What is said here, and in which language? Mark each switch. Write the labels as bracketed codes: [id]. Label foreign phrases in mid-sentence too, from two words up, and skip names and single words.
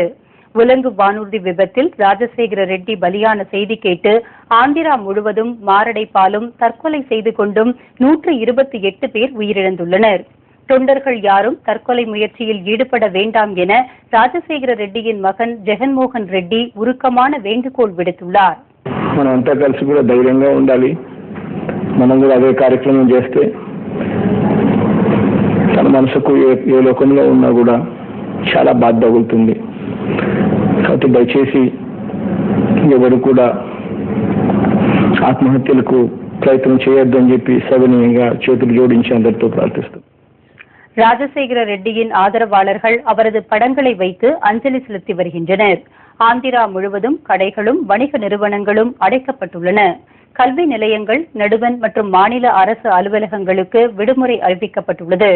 [ta] உலங்கு வானூர்தி விபத்தில் ராஜசேகர ரெட்டி பலியான செய்தி கேட்டு ஆந்திரா முழுவதும் மாரடைப்பாலும் தற்கொலை செய்து கொண்டும் 128 பேர் உயிரிழந்துள்ளனர். தொண்டர்கள் யாரும் தற்கொலை முயற்சியில் ஈடுபட வேண்டாம் என ராஜசேகர ரெட்டியின் மகன் ஜெகன்மோகன் ரெட்டி உருக்கமான வேண்டுகோள் விடுத்துள்ளார். [te] మనమంతా కలిసి కూడా ధైర్యంగా ఉండాలి. మనం కూడా అదే కార్యక్రమం చేస్తే తన మనసుకు ఏ లోకంలో ఉన్నా కూడా చాలా బాధ తగులుతుంది. కాబట్టి దయచేసి ఎవరు కూడా ఆత్మహత్యలకు ప్రయత్నం చేయొద్దని చెప్పి సవినయంగా చేతులు జోడించి అందరితో ప్రార్థిస్తాం. [ta] ராஜசேகர ரெட்டியின் ஆதரவாளர்கள் அவரது படங்களை வைத்து அஞ்சலி செலுத்தி வருகின்றனர். ஆந்திரா முழுவதும் கடைகளும் வணிக நிறுவனங்களும் அடைக்கப்பட்டுள்ளன. கல்வி நிலையங்கள், நடுவன் மற்றும் மாநில அரசு அலுவலகங்களுக்கு விடுமுறை அறிவிக்கப்பட்டுள்ளது.